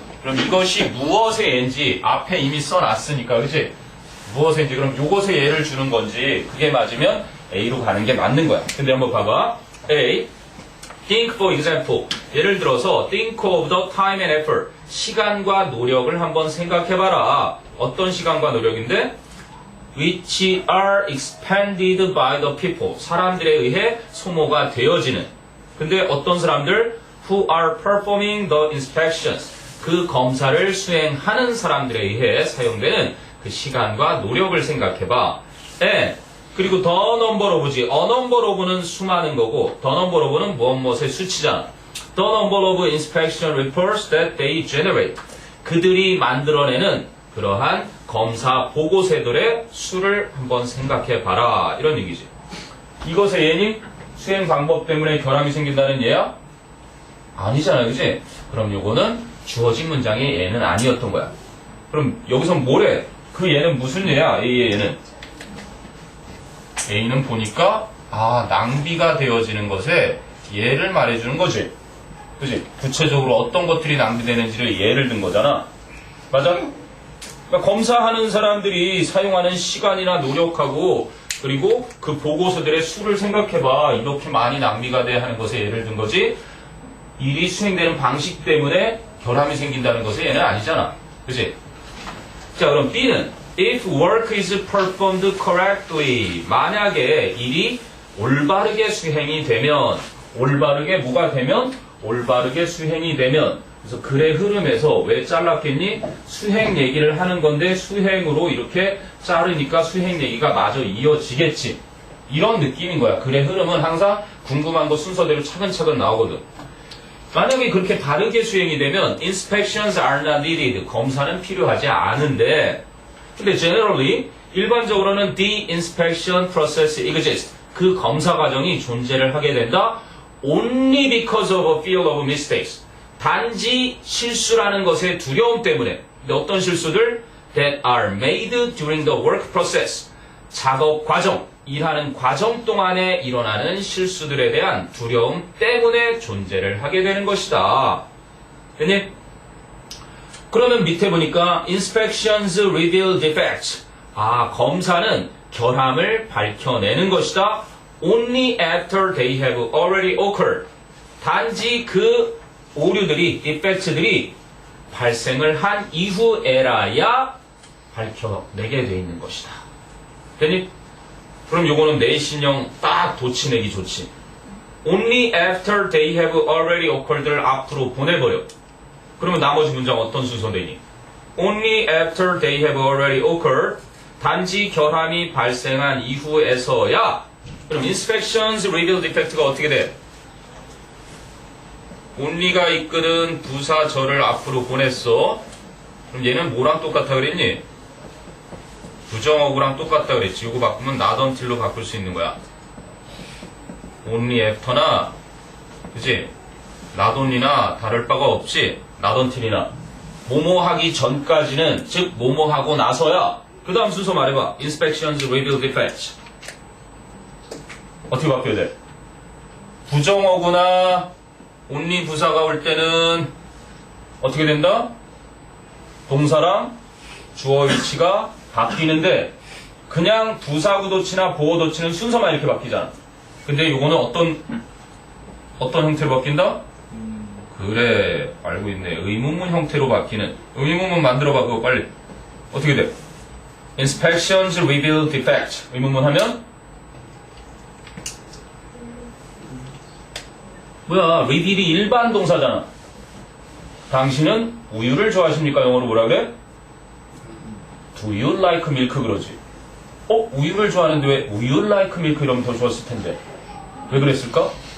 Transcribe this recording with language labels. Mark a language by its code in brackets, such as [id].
[ko] 그럼 이것이 무엇의 예인지 앞에 이미 써놨으니까, 그치? 무엇의 예인지. 그럼 요것의 예를 주는 건지 그게 맞으면 A로 가는 게 맞는 거야. 근데 한번 봐봐. A. [en] Think for example. [ko] 예를 들어서 [en] think of the time and effort. [ko] 시간과 노력을 한번 생각해봐라. 어떤 시간과 노력인데? [en] Which are expended by the people. [ko] 사람들에 의해 소모가 되어지는. 근데 어떤 사람들? [en] Who are performing the inspections. [ko] 그 검사를 수행하는 사람들에 의해 사용되는 그 시간과 노력을 생각해봐. [en] And [ko] 그리고 [en] the number of지. [ko] a number of는 수많은 거고 the number of는 무엇의 수치잖아. [en] The number of inspection reports that they generate. [ko] 그들이 만들어내는 그러한 검사 보고서들의 수를 한번 생각해봐라. 이런 얘기지. 이것의 예니? 수행 방법 때문에 결함이 생긴다는 예야? 아니잖아요. 그지? 그럼 요거는 주어진 문장의 예는 아니었던 거야. 그럼 여기서 뭐래? 그 예는 무슨 예야? A의 예는? A는 보니까 낭비가 되어지는 것에 예를 말해주는 거지. 그지? 구체적으로 어떤 것들이 낭비되는지를 예를 든 거잖아. 맞아? 그러니까 검사하는 사람들이 사용하는 시간이나 노력하고 그리고 그 보고서들의 수를 생각해봐. 이렇게 많이 낭비가 돼 하는 것에 예를 든 거지. 일이 수행되는 방식 때문에 결함이 생긴다는 것에 얘는 아니잖아. 그치? 자, 그럼 B는 [en] If work is performed correctly. [ko] 만약에 일이 올바르게 수행이 되면 올바르게 뭐가 되면? 올바르게 수행이 되면 그래서 글의 흐름에서 왜 잘랐겠니? 수행 얘기를 하는 건데 수행으로 이렇게 자르니까 수행 얘기가 마저 이어지겠지. 이런 느낌인 거야. 글의 흐름은 항상 궁금한 거 순서대로 차근차근 나오거든. 만약에 그렇게 바르게 수행이 되면 [en] inspections are not needed. [ko] 검사는 필요하지 않은데 근데 generally 일반적으로는 [en] the inspection process exists. [ko] 그 검사 과정이 존재를 하게 된다. [en] only because of a fear of mistakes. [ko] 단지 실수라는 것의 두려움 때문에. 근데 어떤 실수들? [en] that are made during the work process. [ko] 작업 과정, 일하는 과정 동안에 일어나는 실수들에 대한 두려움 때문에 존재를 하게 되는 것이다. 됐니? 그러면 밑에 보니까 [en] inspections reveal defects. [ko] 검사는 결함을 밝혀내는 것이다. [en] only after they have already occurred. [ko] 단지 그 오류들이, defects들이 발생을 한 이후에라야 밝혀내게 돼 있는 것이다. 됐니? 그럼 요거는 내신형 딱 도치내기 좋지. [en] only after they have already occurred [ko] 를 앞으로 보내버려. 그러면 나머지 문장 어떤 순서 되니? [en] Only after they have already occurred. [ko] 단지 결함이 발생한 이후에서야. 그럼 [en] inspections reveal defect [ko] 가 어떻게 돼? only가 이끄는 부사절을 앞으로 보냈어. 그럼 얘는 뭐랑 똑같아 그랬니? 부정어구랑 똑같다 그랬지. 이거 바꾸면 not until로 바꿀 수 있는 거야. only after나, 그치? not only나 다를 바가 없지. not until이나. 뭐뭐 하기 전까지는, 즉 뭐뭐 하고 나서야. 그 다음 순서 말해봐. [en] inspections reveal defects. [ko] 어떻게 바뀌어야 돼? 부정어구나 only 부사가 올 때는 어떻게 된다? 동사랑 주어 위치가 바뀌는데 그냥 부사구도치나 보어도치는 순서만 이렇게 바뀌잖아. 근데 요거는 어떤 형태로 바뀐다? 그래, 알고 있네. 의문문 형태로 바뀌는. 의문문 만들어봐, 그거 빨리. 어떻게 돼? [en] Inspections reveal defect. [ko] 의문문 하면? 뭐야, reveal이 일반 동사잖아. 당신은 우유를 좋아하십니까? 영어로 뭐라 그래? [en] Do you like milk? [ko] 그러지. 우유를 좋아하는데 왜 우유 like milk 이러면 더 좋았을 텐데. 왜 그랬을까?